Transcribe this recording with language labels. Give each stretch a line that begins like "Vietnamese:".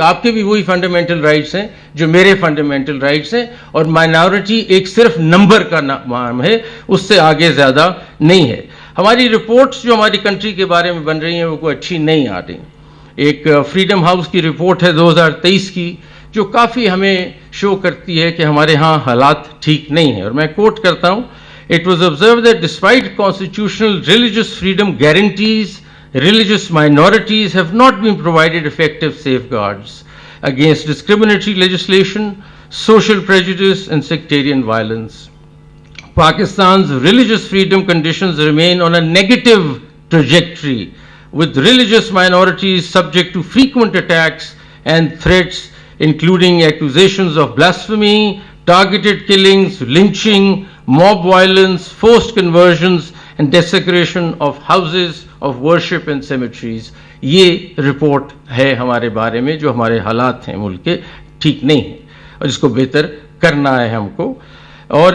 Urdu: آپ کے بھی وہی فنڈامنٹل رائٹس ہیں جو میرے فنڈامنٹل رائٹس ہیں, اور مائنورٹی ایک صرف نمبر کا نام ہے, اس سے آگے زیادہ نہیں ہے. ہماری رپورٹس جو ہماری کنٹری کے بارے میں بن رہی ہیں وہ کوئی اچھی نہیں آ رہی. ایک فریڈم ہاؤس کی رپورٹ ہے 2023 کی, جو کافی ہمیں شو کرتی ہے کہ ہمارے ہاں حالات ٹھیک نہیں ہیں, اور میں کوٹ کرتا ہوں.
English: It was observed that despite constitutional religious freedom guarantees, religious minorities have not been provided effective safeguards against discriminatory legislation, social prejudice and sectarian violence. Pakistan's religious freedom conditions remain on a negative trajectory, with religious minorities subject to frequent attacks and threats, including accusations of blasphemy, targeted killings, lynching, mob violence, forced conversions and desecration of houses of worship and cemeteries.
Urdu: یہ report ہے ہمارے بارے میں جو ہمارے حالات ہیں ملک کے ٹھیک نہیں ہیں, اور اس کو بہتر کرنا ہے ہم کو. اور